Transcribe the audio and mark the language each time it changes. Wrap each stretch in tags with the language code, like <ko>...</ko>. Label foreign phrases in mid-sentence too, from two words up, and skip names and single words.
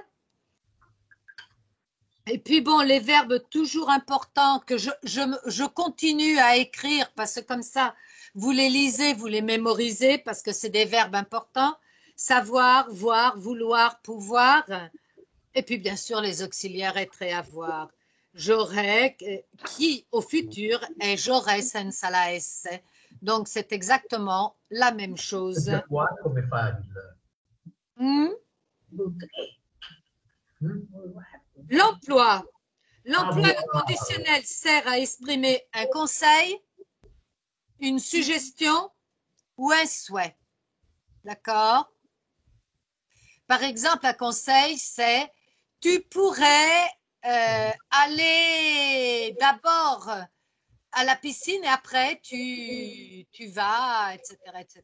<fr>Et puis bon, les verbes toujours importants que je continue à écrire parce que comme ça, vous les lisez, vous les mémorisez parce que c'est des verbes importants. Savoir, voir, vouloir, pouvoir. Et puis bien sûr, les auxiliaires être et avoir. J'aurai, qui au futur est j'aurai</fr> <it>senza la</it> <fr>S. Donc c'est exactement la même chose.</fr> <it>Da qua come fa il...</it> <fr>L'emploi. L'emploi de conditionnel sert à exprimer un conseil, une suggestion ou un souhait. D'accord? Par exemple, un conseil, c'est tu pourrais aller d'abord à la piscine et après tu vas, etc., etc.</fr>